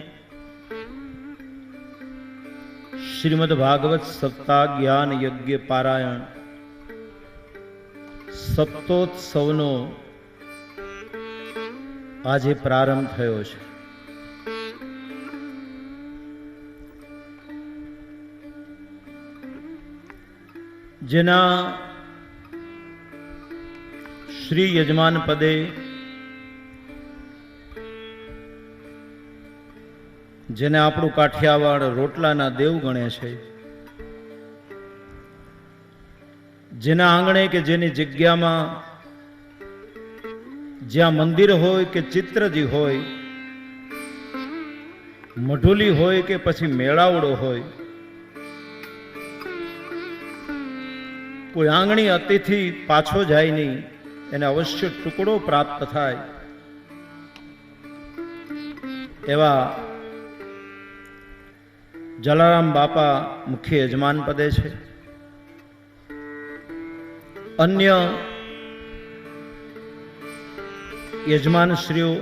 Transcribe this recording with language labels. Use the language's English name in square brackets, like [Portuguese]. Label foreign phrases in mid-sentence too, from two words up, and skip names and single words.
[Gujarati] શ્રીમદ્ ભાગવત સપ્તાહ જ્ઞાન યજ્ઞ પારાયણ સપ્તોત્સવનો આજે પ્રારંભ થયો છે। જેના શ્રી યજમાન પદે જેને આપણું કાઠિયાવાડ રોટલાના દેવ ગણે છે, જેના આંગણે કે જેની જગ્યામાં જ્યાં મંદિર હોય કે ચિત્રજી હોય, મઢુલી હોય કે પછી મેળાવડો હોય, કોઈ આંગણી અતિથિ પાછો જાય નહીં, એને અવશ્ય ટુકડો પ્રાપ્ત થાય। એવા જલારામ બાપા મુખ્ય યજમાન પદે છે। અન્ય યજમાન શ્રીઓ